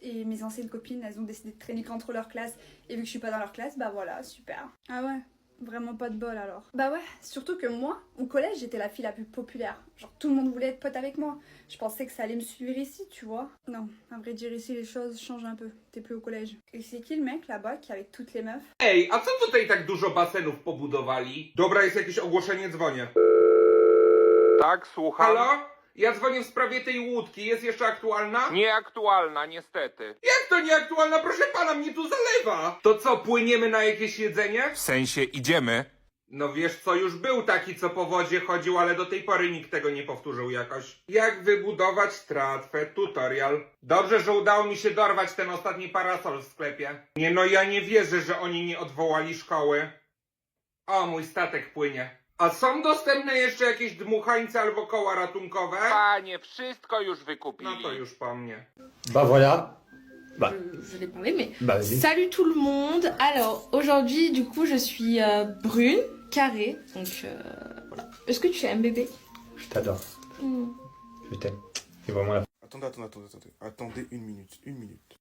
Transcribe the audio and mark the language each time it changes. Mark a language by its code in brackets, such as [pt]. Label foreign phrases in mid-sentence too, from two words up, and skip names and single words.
[fr] Et mes anciennes copines, elles ont décidé de traîner qu'entre leur classe. Et vu que je suis pas dans leur classe, bah voilà, super. Ah ouais? Vraiment pas de bol alors. Bah ouais, surtout que moi, au collège, j'étais la fille la plus populaire. Genre tout le monde voulait être pote avec moi. Je pensais que ça allait me suivre ici, tu vois. Non, à vrai dire ici les choses changent un peu. T'es plus au collège. Et c'est qui le mec là-bas qui est avec toutes les meufs? [pl] Ej, a co tutaj tak dużo basenów pobudowali? Dobra, jest jakieś ogłoszenie, dzwonię. Tak, słucham. Halo? Ja dzwonię w sprawie tej łódki. Jest jeszcze aktualna? Nieaktualna, niestety. Jak to nieaktualna? Proszę pana, mnie tu zalewa. To co, płyniemy na jakieś jedzenie? W sensie, idziemy. No wiesz co, już był taki, co po wodzie chodził, ale do tej pory nikt tego nie powtórzył jakoś. Jak wybudować tratwę, tutorial. Dobrze, że udało mi się dorwać ten ostatni parasol w sklepie. Nie no, ja nie wierzę, że oni nie odwołali szkoły. O, mój statek płynie. A są dostępne jeszcze jakieś dmuchańce albo koła ratunkowe? Panie, wszystko już wykupili. No to już po mnie. [fr] Bah voilà. Bah, Je vais parler, mais bah vas-y. salut tout le monde. Alors aujourd'hui, du coup, je suis brune, carrée, donc voilà. Est-ce que tu aimes bébé? Je t'adore. Je t'aime. C'est vraiment la... Attendez une minute.